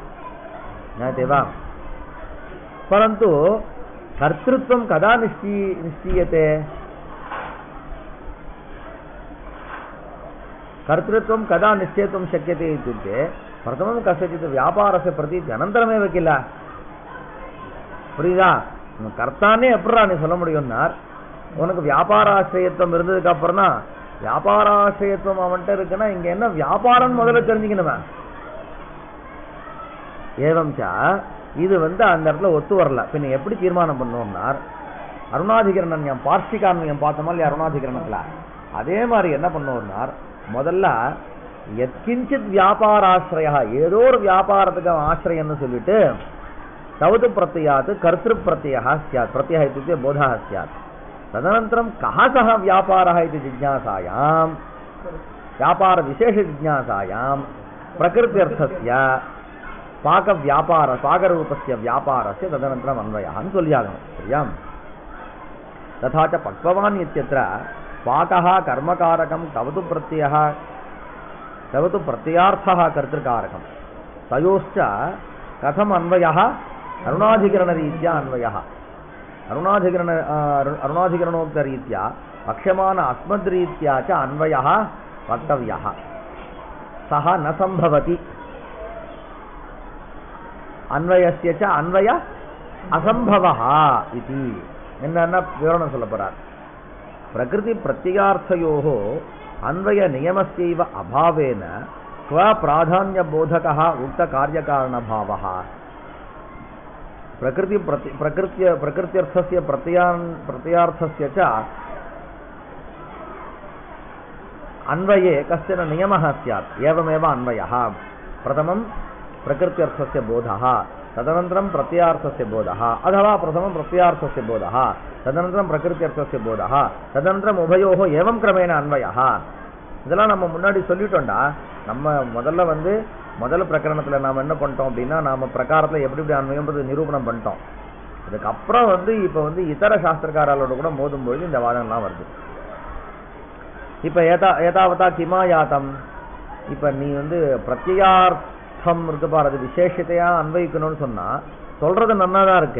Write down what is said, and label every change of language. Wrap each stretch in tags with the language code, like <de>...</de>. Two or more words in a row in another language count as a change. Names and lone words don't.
<sa>ज्ञायते वा? परन्तु कर्तृत्वं कदा निश्चीयते? कर्तृत्वं कदा निश्चेतुं शक्यते इत्युक्ते प्रथमं कस्यचित् व्यापारस्य प्रतीति अनन्तरमेव किल.</sa> <ta>புரியுதா? கர்த்தானே எப்படா நீ சொல்ல முடியும்னார். உனக்கு வியாபாராசிரியத்துவம் இருந்ததுக்கு அப்புறம் தான், வியாபாராசிரியத்துவம் அவன்கிட்ட இருக்குன்னா இங்க என்ன வியாபாரம் முதல்ல தெரிஞ்சுக்கணுமே. ஏவம்சா இது அந்த இடத்துல ஒத்து வரல. பின்ன எப்படி தீர்மானம் பண்ணுவோம்னார், அருணாதிகரணம் பார்ஷிகான்வயம் பார்த்தோமா இல்லையா அருணாதிகரணத்துல, அதே மாதிரி என்ன பண்ணுவோம்னார், முதல்ல</ta> <sa>यत्किञ्चित् व्यापाराश्रया,</sa> <ta>ஏதோ ஒரு வியாபாரத்துக்கு ஆசிரியன்னு சொல்லிட்டு</ta> <sa>तवतु प्रत्ययात् कर्तृ प्रत्ययः स्यात्. प्रत्ययः इत्युक्ते बोधः स्यात्. तदनन्तरं कः सः व्यापारः इति जिज्ञासायां, व्यापारविशेषजिज्ञासायां प्रकृत्यर्थस्य पाकरूपस्य व्यापारस्य तदनन्तरम् अन्वयः சொல்லியாகணும்.</sa> <ta>சரியா?</ta> <sa>तथा च पक्ववान् इत्यत्र पाकः कर्मकारकं तवतु प्रत्ययः तवतु प्रत्ययार्थः कर्तृकारकं तयोश्च कथम् अन्वयः? अरुणाधिकरणरीत्या अन्वयः. अरुणाधिकरणोक्तरीत्या वक्ष्यमान अस्मद्रीत्या च अन्वयः वक्तव्यः. सः न संभवति. अन्वयस्य च अन्वय असंभवः इति</sa> <ta>என்னென்ன விவரணம் சொல்ல போறார்.</ta> <sa>प्रकृति प्रत्ययार्थयोः अन्वय नियमस्यैव अभावेन क्व प्राधान्य बोधकः उक्त कार्यकारणभावः. प्रकृत्यर्थस्य प्रत्ययार्थस्य च अन्वये कश्चन नियमः स्यात्. एवमेव अन्वयः. प्रथमं प्रकृत्यर्थस्य बोधः, तदनन्तरं प्रत्ययार्थस्य बोधः, अथवा प्रथमं प्रत्ययार्थस्य बोधः, तदनन्तरं प्रकृत्यर्थस्य बोधः, तदनन्तरम् उभयोः एवं क्रमेण अन्वयः.</sa> <ta>இதெல்லாம் நம்ம முன்னாடி சொல்லிட்டோம்டா. நம்ம முதல்ல முதல் பிரகரணத்தில் நாம் என்ன பண்ணிட்டோம் அப்படின்னா, நாம் பிரகாரத்தில் எப்படி எப்படி அன்வயம்ன்றது நிரூபணம் பண்ணிட்டோம். அதுக்கப்புறம் இப்போ இதர சாஸ்திரக்காரர்களோட கூட மோதும்பொழுது இந்த வாதம்லாம் வருது. இப்போ ஏதாவதா கிமாயாத்தம், இப்போ நீ பிரத்யார்த்தம் இருக்கு பாரு, அது விசேஷத்தையா அன்வயிக்கணும்னு சொன்னால் சொல்றது நல்லா தான் இருக்கு.</ta>